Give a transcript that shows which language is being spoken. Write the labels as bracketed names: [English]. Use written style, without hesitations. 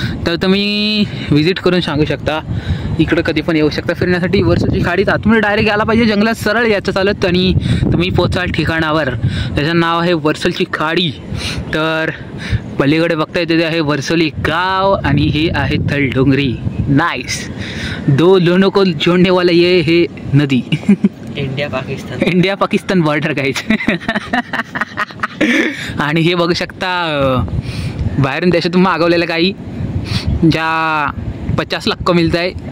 [Marathi] तर तुम्ही विजिट करून सांगू शकता. इकडं कधी पण येऊ शकता फिरण्यासाठी. वर्सोलची खाडीत आतमध्ये डायरेक्ट यायला पाहिजे जंगलात सरळ याचं चालत आणि तुम्ही पोचाल ठिकाणावर. त्याचं नाव आहे वर्सोलची खाडी. तर पलीकडे बघता येते ते आहे वर्सोली गाव आणि हे आहे तलडोंगरी. [English] Nice. [Hindi] दो लोगों को जोड़ने वाला ये है नदी. [Marathi] इंडिया पाकिस्तान बॉर्डर काहीच. आणि हे बघू शकता बाहेरून देशातून मागवलेल्या गाई ज्या 50 लाख मिळत आहे.